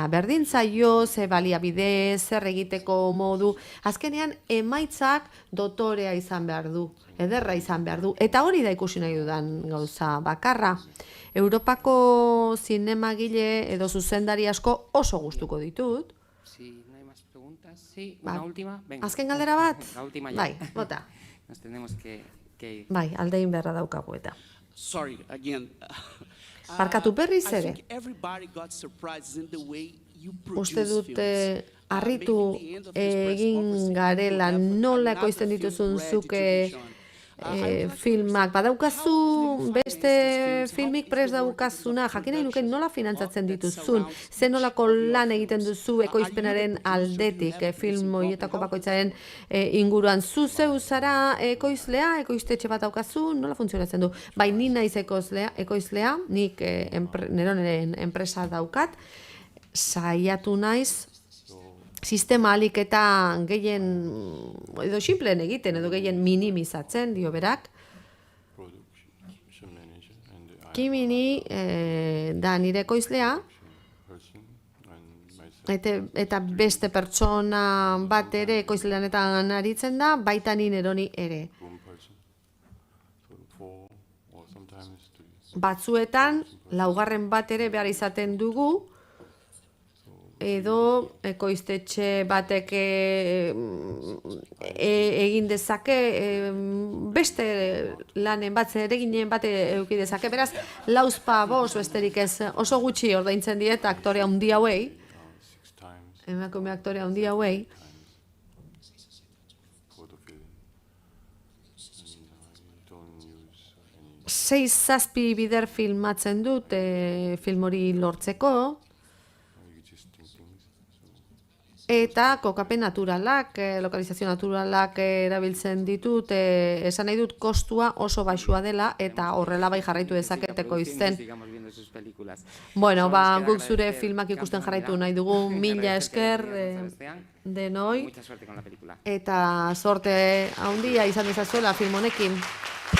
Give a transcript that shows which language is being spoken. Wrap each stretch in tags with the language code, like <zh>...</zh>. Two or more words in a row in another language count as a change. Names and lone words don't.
<eu>Berdintzaio, ze baliabide, zer egiteko modu. Azkenean, emaitzak dotorea izan behar du, ederra izan behar du. Eta hori da ikusi nahi dudan gauza bakarra. Europako zinemagile edo zuzendari asko oso gustuko ditut.</eu> <es>Sí, una última. Venga.</es> <eu>Azken galdera bat?</eu> <es>La última ya.</es> <eu>Bai, bota.</eu> <es>Nos tenemos que ir.</es> <eu>Bai, aldein beharra daukagu eta.</eu> <en>Sorry, again.</en> <eu>Barkatu berriz</eu> <en>I</en> <eu>ere.</eu> <en>think everybody got surprised in the way you</en> <eu>Uste</eu> <en>produce</en> <eu>dut</eu> <en>films.</en> <eu>harritu egin garela nola ekoizten dituzun zuke filmak badaukazu beste filmik prest daukazuna, jakin nahi nuke nola finantzatzen dituzun, ze nolako lan egiten duzu ekoizpenaren aldetik, film horietako bakoitzaren inguruan, zu zeu zara ekoizlea, ekoiztetxe bat daukazu, nola funtzionatzen du? Bai, ni naiz ekoizlea, nik neronen enpresa daukat, saiatu naiz, sistema alik eta gehien, edo simpleen egiten, edo gehien minimizatzen, dio berak.</eu> <en>Production manager and</en> <eu>Kimini da nire ekoizlea,</eu> <en>person and myself.</en> <eu>eta beste pertsona bat ere ekoizleanetan aritzen da, baita ni neroni ere.</eu> <en>One person. So 4 or sometimes 3.</en> <eu>Batzuetan, laugarren bat ere behar izaten dugu, edo ekoiztetxe batek egin dezake, beste lanen bat, zereginen bat eduki dezake, beraz, lauzpa bost besterik ez, oso gutxi ordaintzen diet aktore handi hauei,</eu> <en>6 times</en> <eu>emakume aktore handi hauei,</eu> <en>for the film. And I don't use any</en> <eu>6-7 bider filmatzen dut film hori lortzeko,</eu> <en>existing things. So</en> <eu>eta kokapen naturalak, lokalizazio naturalak erabiltzen ditut, esan nahi dut kostua oso baxua dela, eta horrela bai jarraitu dezaketeko izten.</eu> <es>Sigamos viendo sus películas.</es> <eu>Bueno,</eu> <es>Solo</es> <eu>ba,</eu> <es>nos queda</es> <eu>guk zure</eu> <es>agradecer</es> <eu>filmak ikusten</eu> <es>Campo</es> <eu>jarraitu</eu> <es>Mira,</es> <eu>nahi dugu, mila</eu> <es>agradecer que</es> <eu>esker</eu> <es>hayas venido a San Sebastián.</es> <eu>denoi,</eu> <es>Mucha suerte con la película.</es> <eu>eta sorte handia izan dezazuela film honekin.</eu>